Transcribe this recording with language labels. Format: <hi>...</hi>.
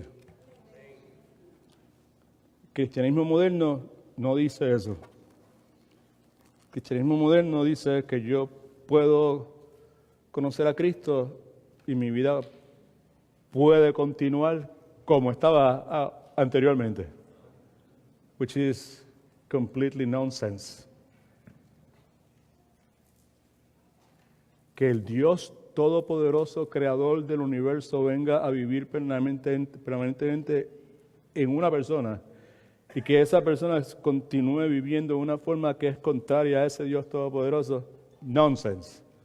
<es>El cristianismo moderno no dice eso. El cristianismo moderno dice que yo puedo conocer a Cristo y mi vida puede continuar como estaba anteriormente.</es> <en>Which is completely nonsense.</en> <es>Que el Dios Todopoderoso, Creador del universo, venga a vivir permanentemente en una persona y que esa persona continúe viviendo de una forma que es contraria a ese Dios Todopoderoso, nonsense.</es>